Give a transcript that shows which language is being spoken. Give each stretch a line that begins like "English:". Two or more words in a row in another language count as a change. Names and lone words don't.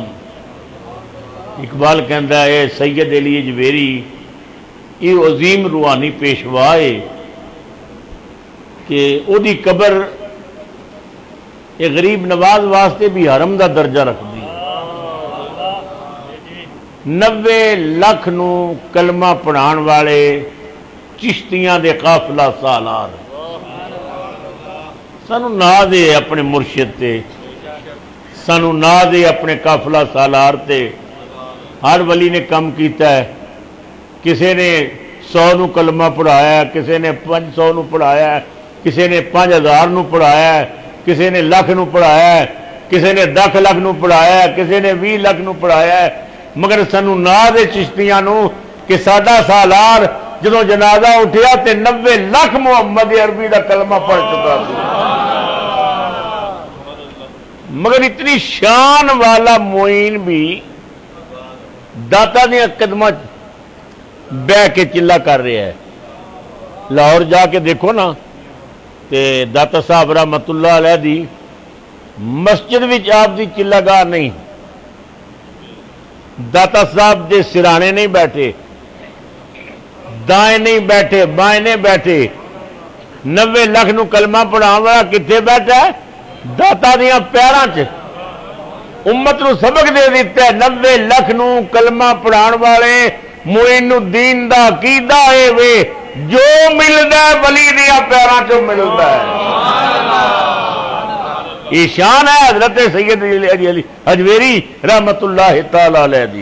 Punjabi: اقبال کہندا ہے سید علی حجویری یہ عظیم روحانی پیشوا ہے کہ او دی قبر ایک غریب نواز واسطے بھی حرم دا درجہ رکھ دی۔ 90 لاکھ نو کلمہ پڑھان والے چشتیاں دے قافلہ سالار۔ سانو ناز ہے اپنے مرشد تے، سانو ناز ہے اپنے قافلہ سالار تے۔ ہر ولی نے کم کیتا ہے، کسی نے 100 نو کلمہ پڑھایا ہے، کسی نے 500 نو پڑھایا ہے، کسی نے 5000 نو پڑھایا ہے، کسی نے لاکھ نو پڑھایا ہے، کسی نے 10 لاکھ نو پڑھایا ہے، کسی نے 20 لاکھ نو پڑھایا ہے، مگر سانو ناز ہے چشتیاں نو کہ ساڈا سالار جدوں جنازہ اٹھیا تے 90 لاکھ محمد عربی دا کلمہ پڑھ چکا تھا۔ مگر اتنی شان والا معین بھی داتا دیا قدمہ بہ کے چلا کر رہا ہے۔ لاہور جا کے دیکھو نا تے داتا صاحب
Arabic: رحمت اللہ علیہ
Punjabi: دی مسجد وچ آپ دی چلا گاہ نہیں، داتا صاحب دے سرانے نہیں بیٹھے، دائیں نہیں بیٹھے، بائیں نہیں بیٹھے۔ 90 لاکھ نو کلمہ پڑھاؤں والا کتنے بیٹھا ہے؟ داتا دیا پیراں چ۔ امت نو سبق دے دیتا ہے۔ 90 لاکھ نو کلمہ پڑھان والے معین الدین دا عقیدہ ہے وے جو ملتا ہے ولی دیا پیراں چوں ملتا ہے. یہ شان ہے حضرت سید علی حجویری
Arabic: رحمت اللہ تعالی علیہ
Punjabi: دی.